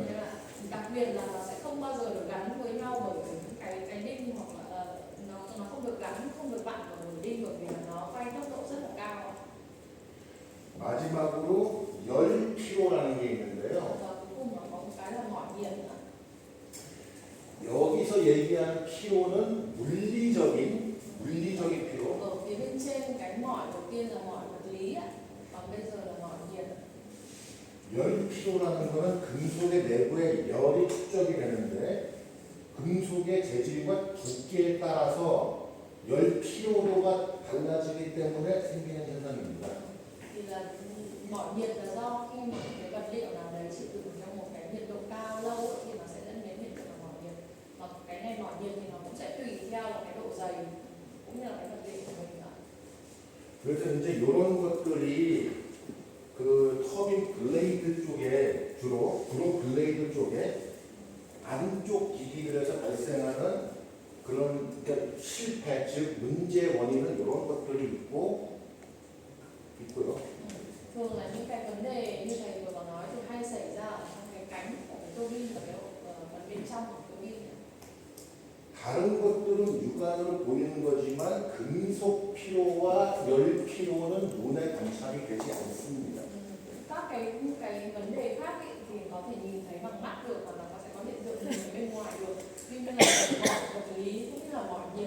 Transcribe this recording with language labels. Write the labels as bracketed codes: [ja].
[vi] Nên là đặc biệt là nó sẽ không bao giờ được gắn với nhau bởi những cái đinh hoặc là nó không được gắn, không được vặn vào một đinh bởi vì là nó quay tốc độ rất là cao. [ko] 마지막으로 열 피로라는 게 있는데요. [vi] Và cuối cùng nó có một cái là mỏi nhiệt nữa. [ko] 여기서 얘기하는 피로는 물리적인 피로. [vi] Ở phía bên trên cái mỏi đầu tiên là mỏi vật lý ạ, còn bây giờ là mỏi nhiệt. [ko] 열 피로라는 거는 금속의 내부에 열이 축적이 되는데 금속의 재질과 두께에 따라서 열 피로도가 달라지기 때문에 생기는 현상입니다. [vi] Thì là mỏi nhiệt là do khi mà cái vật liệu nào đấy chịu đựng trong một cái nhiệt độ cao lâu ấy, thì nó sẽ dẫn đến hiện tượng là mỏi nhiệt. Và cái này mỏi nhiệt thì nó cũng sẽ tùy theo là cái độ dày cũng như là cái vật liệu của mình nữa. [ko] 그래서 이제 이런 것들이 그 터빈 블레이드 쪽에 주로 블레이드 쪽에 안쪽 기기들에서 발생하는 그런 그러니까 실패 즉 문제 원인은 이런 것들이 있고요. [vi] Thường là những cái vấn đề như thầy vừa có nói thì hay xảy ra ở trong cái cánh của cái tua bin và cái phần bên trong của tua bin. [ko] 다른 것들은 육안으로 보이는 거지만 금속 피로와 열 피로는 눈에 관찰이 되지 않습니다. [vi] Các cái vấn đề khác ý, thì có thể nhìn thấy bằng mắt được và nó sẽ có hiện tượng nhìn bên ngoài được. Tuy nhiên là mỏi vật lý cũng như là mỏi